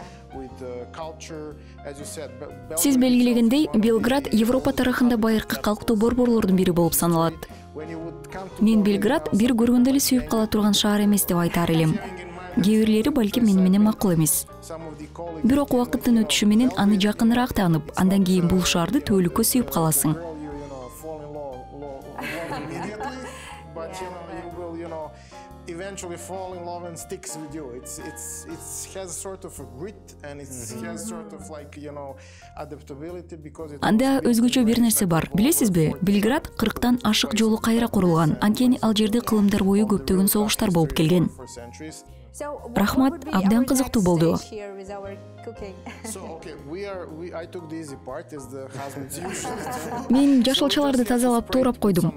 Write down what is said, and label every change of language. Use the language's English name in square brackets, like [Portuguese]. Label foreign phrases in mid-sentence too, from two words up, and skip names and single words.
[Kyrgyz] Сиз белгилегендей, Белград Европа тарыхында байыркы калктуу борборлордун бири болуп саналат. Мен Белград бир көргөндө эле сүйүп кала турган шаар эмес деп айтар элем. Кээ бирлери балким мени менен макул эмес. Бирок убакыттын өтүшү менен аны жакыныраак таанып, андан кийин бул шаарды түбөлүккө сүйүп каласың. [English] Eventually fall in love and sticks with you. It has sort of a grit and it has sort of like, adaptability because [Kyrgyz] Анда өзгөчө бир нерсе бар. Билесизби? Белград 40тан ашык жолу кайра курулган. Анткени ал жерде кылымдар бою көптөгөн согуштар болуп келген. Рахмат, абдан кызыктуу болду. Мен жашылчаларды тазалап туурап койдум.